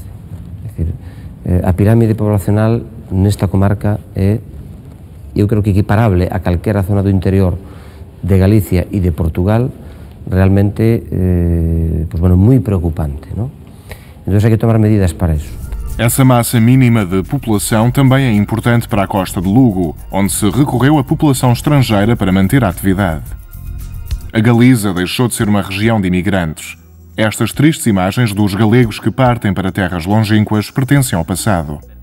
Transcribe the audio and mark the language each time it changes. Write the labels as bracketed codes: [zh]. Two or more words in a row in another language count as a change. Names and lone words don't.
[gl] É dicir, a pirámide poblacional nesta comarca é, eu creo que equiparable a calquera zona do interior de Galicia e de Portugal, realmente moi preocupante, ¿no? Entón hai que tomar medidas para isso. [pt] Essa massa mínima de população também é importante para a costa de Lugo, onde se recorreu à população estrangeira para manter a atividade. A Galiza deixou de ser uma região de imigrantes. Estas tristes imagens dos galegos que partem para terras longínquas pertencem ao passado.